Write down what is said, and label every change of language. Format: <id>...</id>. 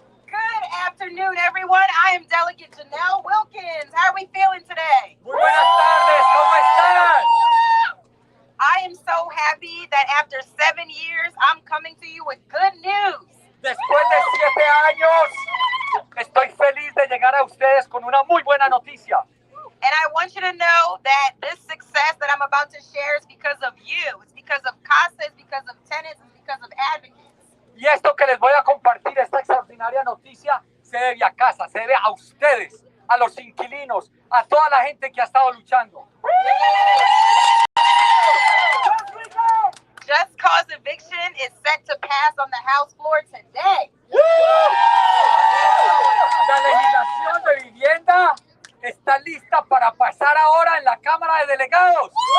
<en>Good afternoon, everyone. I am Delegate Janelle Wilkins. How are we feeling today?</en> <es>Muy buenas tardes, ¿cómo están?</es> <en>I am so happy that after 7 years, I'm coming to you with good news.</en> <es>Después de 7 años, estoy feliz de llegar a ustedes con una muy buena noticia.</es> <en>And I want you to know that this success that I'm about to share is because of you. It's because of CASA, it's because of tenants, it's because of advocates.</en> <es>Y esto que les voy a compartir, esta extraordinaria noticia, se debe a casa, se debe a ustedes, a los inquilinos, a toda la gente que ha estado luchando.</es> <en>Just Cause eviction is set to pass on the House floor today.</en> <es>La legislación de vivienda está lista para pasar ahora en la Cámara de Delegados.</es>